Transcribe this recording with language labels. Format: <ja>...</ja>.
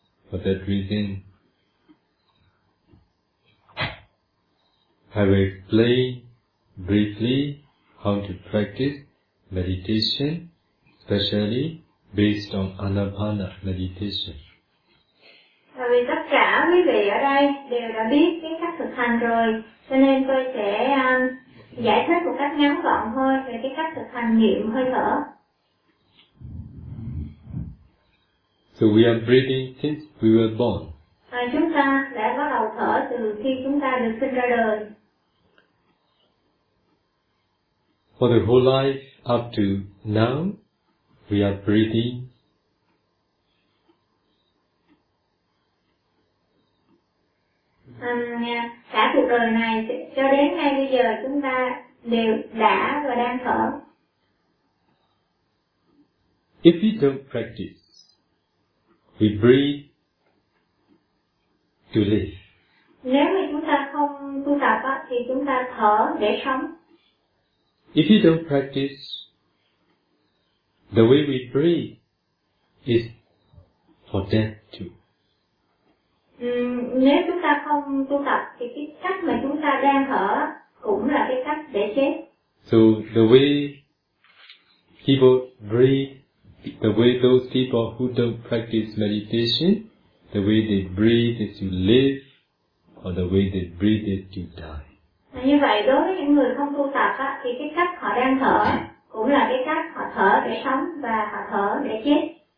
<en>For that reason, I will explain briefly how to practice meditation, especially based on Anapana meditation.</en> <vi>Tại vì tất cả quý vị ở đây đều đã biết cái cách thực hành rồi, cho nên tôi sẽ giải thích một cách ngắn gọn thôi về cái cách thực hành niệm hơi thở.</vi> <en>So we are breathing since we were born.</en> <vi>Chúng ta đã bắt đầu thở từ khi chúng ta được sinh ra đời.</vi> <en>For the whole life up to now, we are breathing</en> <vi>cả cuộc đời này cho đến ngay bây giờ chúng ta đều đã và đang thở.</vi> <en>If we don't practice, we breathe to live.</en> <vi>Nếu mà chúng ta không tu tập á thì chúng ta thở để sống.</vi> <en>If we don't practice, the way we breathe is for death too.</en> <vi>Nếu chúng ta không tu tập thì cái cách mà chúng ta đang thở cũng là cái cách để chết.</vi> <en>So the way people breathe, the way those people who don't practice meditation, the way they breathe is to live, or the way they breathe is to die.</en> <vi>Như vậy đối với những người không tu tập á thì cái cách họ đang thở cũng là cái cách họ thở để sống và họ thở để chết.</vi>